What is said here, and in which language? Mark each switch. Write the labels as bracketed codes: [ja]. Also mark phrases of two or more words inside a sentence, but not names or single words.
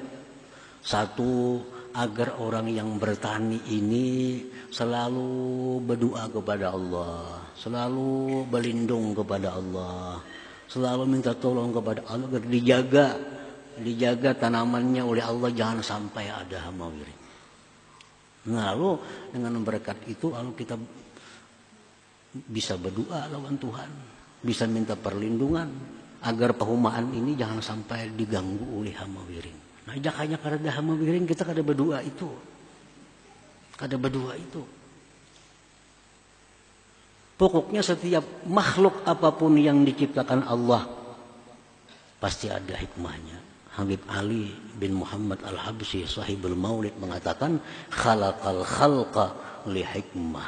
[id] Satu, agar orang yang bertani ini selalu berdoa kepada Allah, selalu berlindung kepada Allah, selalu minta tolong kepada Allah agar dijaga tanamannya oleh Allah, jangan sampai ada hama wiring. Nah, lalu dengan berkat itu lalu kita bisa berdoa lawan Tuhan, bisa minta perlindungan agar perumahan ini jangan sampai diganggu oleh hama wiring. [bjn] Nah, jakanya kada ada hama wiring kita kada berdoa itu. Kada berdoa itu. [id] Pokoknya setiap makhluk apapun yang diciptakan Allah pasti ada hikmahnya. Habib Ali bin Muhammad Al-Habsyi sahibul Maulid mengatakan [ar] خلق الخلق لحكمة.